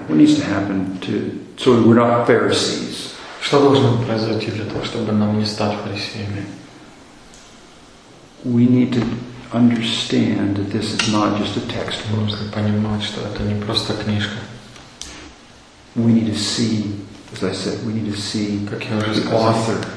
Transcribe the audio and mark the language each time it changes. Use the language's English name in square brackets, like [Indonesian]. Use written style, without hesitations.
[English] What needs to happen to so we're not Pharisees? [Russian] Что должно произойти для того, чтобы нам не стать фарисеями? [English] We need to understand that this is not just a textbook. [Russian] Нужно понимать, что это не просто книжка. [English] We need to see, as I said, we need to see the author.